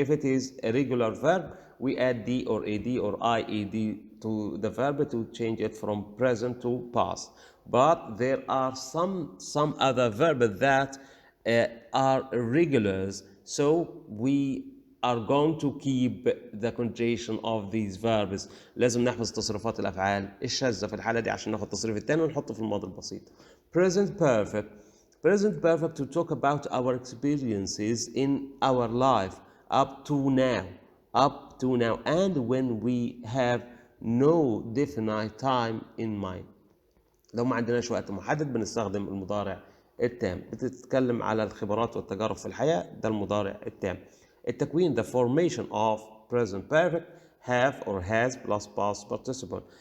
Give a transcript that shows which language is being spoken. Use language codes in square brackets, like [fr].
[en] If it is a regular verb, we add d or ad or ied to the verb to change it from present to past. But there are some other verbs that are irregulars, so we are going to keep the conjugation of these verbs. [ar] لازم نحفظ تصريفات الأفعال الشاذة في الحالة دي عشان ناخد التصريف التاني ونحطه في الماضي البسيط. [en] Present perfect. Present perfect to talk about our experiences in our life up to now. Up to now, and when we have no definite time in mind. [ar] لو ما عندناش وقت محدد بنستخدم المضارع التام. بتتكلم على الخبرات والتجارب في الحياة، ده المضارع التام. [en] التكوين the formation of present perfect have or has plus past participle.